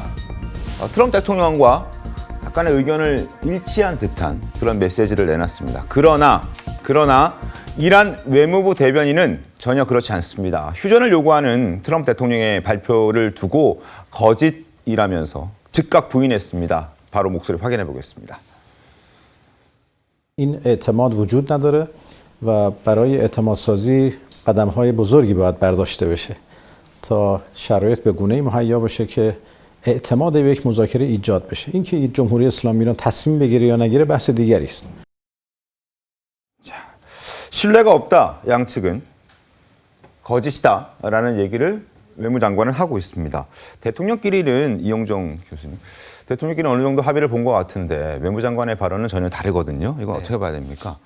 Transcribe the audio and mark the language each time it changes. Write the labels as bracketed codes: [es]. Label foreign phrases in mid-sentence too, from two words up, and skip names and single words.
[ko] 트럼프 대통령과 약간의 의견을 일치한 듯한 그런 메시지를 내놨습니다. 그러나 이란 외무부 대변인은 전혀 그렇지 않습니다. 휴전을 요구하는 트럼프 대통령의 발표를 두고 거짓이라면서 즉각 부인했습니다. 바로 목소리 확인해 보겠습니다. [fa] این اعتماد وجود نداره و برای اعتمادسازی قدم‌های بزرگی باید برداشته بشه تا شرایط به گونه‌ای مهیا بشه که اعتماد به یک مذاکره ایجاد بشه. اینکه جمهوری اسلامی ایران تصمیم بگیره یا نگیره بحث دیگری است. [ko] 신뢰가 없다, 양측은 거짓이다라는 얘기를 외무장관은 하고 있습니다. 대통령끼리는 이영종 교수님, 대통령끼리는 어느 정도 합의를 본 것 같은데 외무장관의 발언은 전혀 다르거든요. 이건 어떻게 봐야 됩니까?